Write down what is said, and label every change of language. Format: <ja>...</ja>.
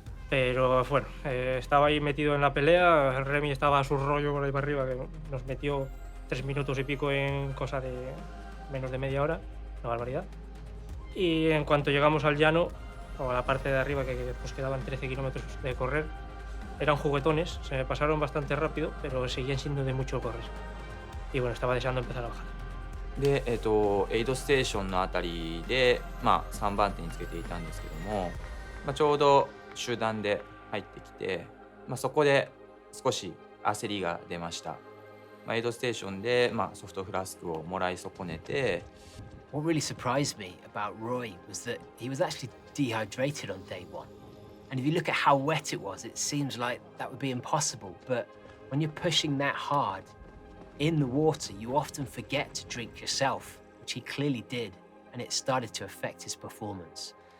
<es>Pero bueno, estaba ahí metido en la pelea, el Remy estaba a su rollo por ahí para arriba, que nos metió 3 minutos y pico en cosa de menos de media hora, una barbaridad. Y en cuanto llegamos al llano, o a la parte de arriba, que pues quedaban 13 kilómetros de correr, eran juguetones, se me pasaron bastante rápido, pero seguían siendo de mucho correr. Y bueno, estaba deseando empezar a bajar.</es> <ja>で、エイドステーションのあたりで、3番手につけていたんですけども、ちょうど集団で入ってきて、そこで少し焦りが出ました。エイドステーションで、ソフトフラスクをもらい損ねて。</ja> <en>What really surprised me about Roy was that he was actually dehydrated on day 1. And if you look at how wet it was, it seems like that would be impossible. But when you're pushing that hard in the water, you often forget to drink yourself, which he clearly did, and it started to affect his performance.</en>